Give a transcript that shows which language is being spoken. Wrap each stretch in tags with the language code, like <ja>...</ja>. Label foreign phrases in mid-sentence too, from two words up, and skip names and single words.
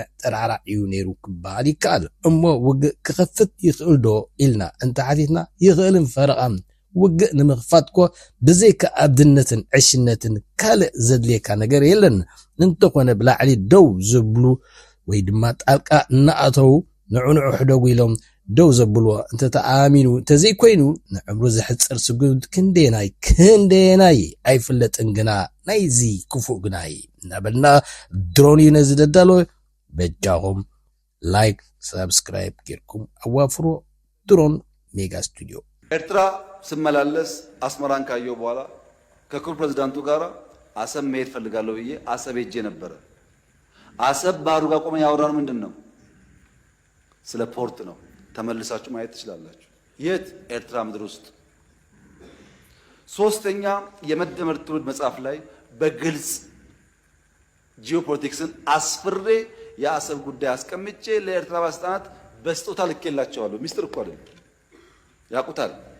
<ti>ጠራራ እዩ ነይሩ ክበሃል ይከኣል እሞ ውግእ ክኸፍት ይኽእል ዶ ኢልና እንተሓቲትና ይኽእልን ፈረቓም ውግእ ንምኽፋት ኮ ብዘይካ ኣብድነትን ዕሽነትን ካልእ ዘድልየካ ነገር የለን እንተኾነ ብላዕሊ ደው ዝብሉ ወይ ድማ ጣልቃ እናኣተው ንዑ ሕደጉ ኢሎም ደው ዘብልዎ እንተተኣሚኑ እንተዘይኮይኑ ንዕምሩ ዝሕፅር ስጉድ ክንደናይ ኣይፍለጥን ግና ናይዚ ክፉእ ግናይ እናበልና ድሮን እዩ ነዚ ደዳሎ በጃኹም</ti> <en>like subscribe</en> <ti>ጌርኩም አዋፍሮ ድሮን ሜጋ ስቱዲዮ</ti> <am>ኤርትራ ስመላለስ አስመራን ካየሁ በኋላ ከክቡር ፕሬዝዳንቱ ጋር አሰብ መሄድ ፈልጋለሁ ብዬ አሰብ ሄጄ ነበረ። አሰብ ባህሩ ጋር ቆመን ያወራነው ምንድን ነው? ስለ ፖርት ነው። ተመልሳችሁ ማየት ትችላላችሁ። የት? ኤርትራ ምድር ውስጥ። ሶስተኛ የመደመር ትውልድ መጽሐፍ ላይ በግልጽ ጂኦፖለቲክስን አስፍሬ የአሰብ ጉዳይ አስቀምጬ ለኤርትራ ባለስልጣናት በስጦታ ልኬላቸዋለሁ። ሚስጥር እኮ አይደለም፣ ያውቁታል።</am>